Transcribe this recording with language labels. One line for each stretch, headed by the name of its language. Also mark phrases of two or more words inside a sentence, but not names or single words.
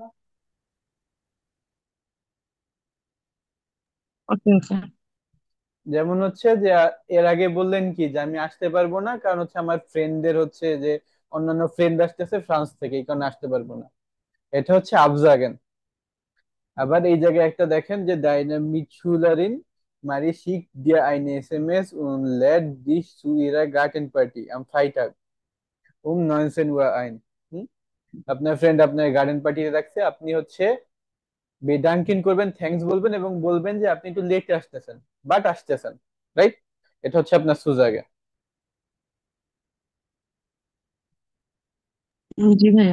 English: okay okay.
Bangla: যেমন হচ্ছে যে এর আগে বললেন কি যে আমি আসতে পারবো না, কারণ হচ্ছে আমার ফ্রেন্ডদের হচ্ছে যে অন্যান্য ফ্রেন্ড আসতেছে ফ্রান্স থেকে, এই কারণে আসতে পারবো না। এটা হচ্ছে আবজাগেন। আবার এই জায়গায় একটা দেখেন যে
German: deine Mitschülerin Marie schickt dir eine SMS und lädt dich zu ihrer Gartenparty am Freitag um 19 Uhr ein. হুম?
Bangla: আপনার ফ্রেন্ড আপনার গার্ডেন পার্টিতে রাখছে, আপনি হচ্ছে বেদাঙ্কিন করবেন, থ্যাঙ্কস বলবেন এবং বলবেন যে আপনি একটু লেটে আসতেছেন বাট আসতেছেন, রাইট? এটা হচ্ছে আপনার সুজাগে। জি ভাইয়া।